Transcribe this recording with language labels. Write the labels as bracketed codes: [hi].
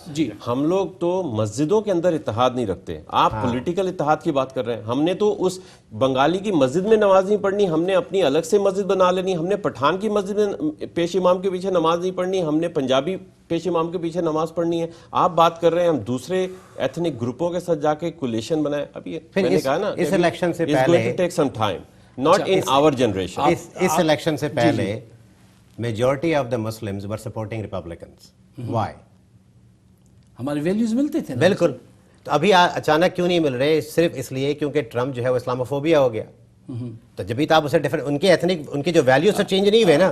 [ur] جی, ہم لوگ تو مسجدوں کے اندر اتحاد نہیں رکھتے. آپ پولیٹیکل اتحاد کی بات کر رہے ہیں. ہم نے تو اس بنگالی کی مسجد میں نماز نہیں پڑھنی، ہم نے اپنی الگ سے مسجد بنا لینی، ہم نے پٹھان کی مسجد میں پیش امام کے پیچھے نماز نہیں پڑھنی، ہم نے پنجابی پیش امام کے پیچھے نماز پڑھنی ہے. آپ بات کر رہے ہیں ہم دوسرے ایتھنک گروپوں کے ساتھ جا کے کولیشن بنائیں. ابھی میں نے کہا نا اس الیکشن سے [en] it's going to take some time, not in our generation. [ur] اس election سے پہلے [en] Majority of the Muslims were supporting Republicans. Why? [ur] ہمارے ویلیوز ملتے تھے نا. بالکل. تو ابھی اچانک کیوں نہیں مل رہے؟ صرف اس لیے کیونکہ ٹرمپ جو ہے وہ اسلاموفوبیا ہو گیا. تو جبھی تو آپ اسے ڈیفرنٹ ان کے ایتھنک ان کے جو ویلیوز تو چینج نہیں ہوئے نا.